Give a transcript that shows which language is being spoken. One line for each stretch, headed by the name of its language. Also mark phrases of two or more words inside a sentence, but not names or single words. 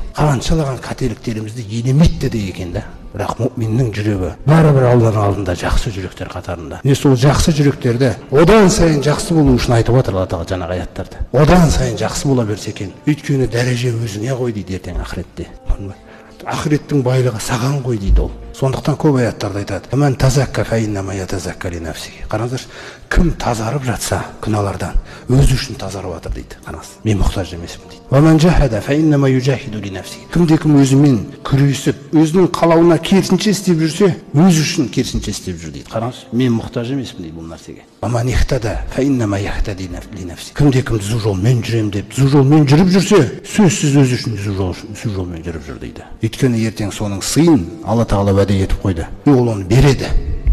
Kazakh: Қаншалаған қателіктерімізді елемейді де екен да. Бірақ мұъминнің жүрегі бәрібір Алланың алдында жақсы жүректер қатарында. Не сол жақсы жүректерді одан сайын жақсы болу үшін айтып отыр Алла тағала жаңағы аяттарды. Одан сайын жақсы бола берсе екен. Өйткені дәреже өзіңе ғой дейді ертең ақыретте. Ақыреттің байлығы саған ғой дейді ол. Сондықтан көп аяттарда айтады.
Arabic: من تزكى فإنما يتزكى لنفسه.
Kazakh: Қараңыздар, кім тазарып жатса күнәлардан, өзі үшін тазарып жатыр дейді. Қараңыз, мен мұқтаж емеспін дейді.
Arabic: ومن جاهد فإنما يجاهد لنفسه.
Kazakh: Кім өзімен күресіп, өзінің қалауына керісінше істеп жүрсе, өзі үшін керісінше істеп жүр дейді. Қараңыз, мен мұқтаж емеспін дейді бұл нәрсеге.
Arabic: ومن اهتدى فإنما يهتدي لنفسه.
Kazakh: Кім түзу жолмен жүрем деп, түзу жолмен жүріп жүрсе, сөзсіз өзі үшін түзу жолмен жүріп жүр дейді. Өйткені ертең соның сыйын Алла тағала уәде етіп қойды. Ол оны береді.